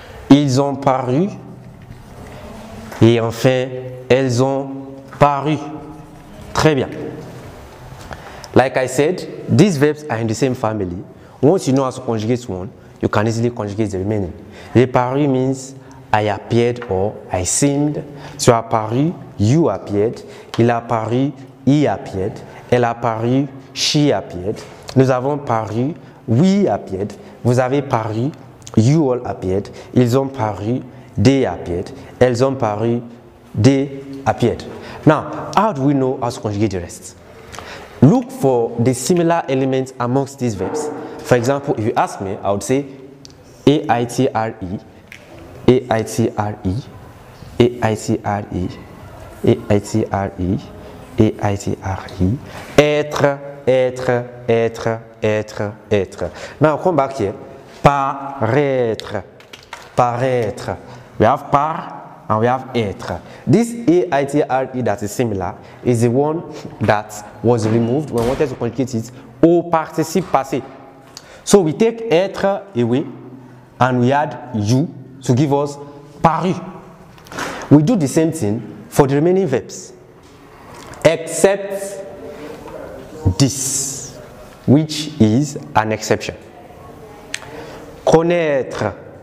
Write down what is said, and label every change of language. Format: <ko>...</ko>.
<fr>Ils ont paru. Et enfin, elles ont paru. Très bien.</fr> <en>Like I said, these verbs are in the same family. Once you know how to conjugate one, you can easily conjugate the remaining.</en> <fr>J'ai paru</fr> <en>means I appeared or I seemed.</en> <fr>Tu as paru,</fr> <en>you appeared.</en> <fr>Il a paru,</fr> <en>he appeared.</en> <fr>Elle a paru,</fr> <en>she appeared.</en> <fr>Nous avons paru,</fr> <en>we appeared,</en> <fr>vous avez paru,</fr> <en>you all appeared,</en> <fr>ils ont paru,</fr> <en>they appeared,</en> <fr>elles ont paru,</fr> <en>they appeared. Now, how do we know how to conjugate the rest? Look for the similar elements amongst these verbs. For example, if you ask me, I would say A-I-T-R-E, A-I-T-R-E, A-I-T-R-E, A-I-T-R-E, A-I-T-R-E, être, être, être, être, être. Now come back here.</en> <fr>Paraître, paraître.</fr> <en>We have par and we have être. This A-I-T-R-E that is similar is the one that was removed when we wanted to conjugate it au participe passé. So we take être away and we add you to give us paru. We do the same thing for the remaining verbs, except this, which is an exception. Connaître.</en>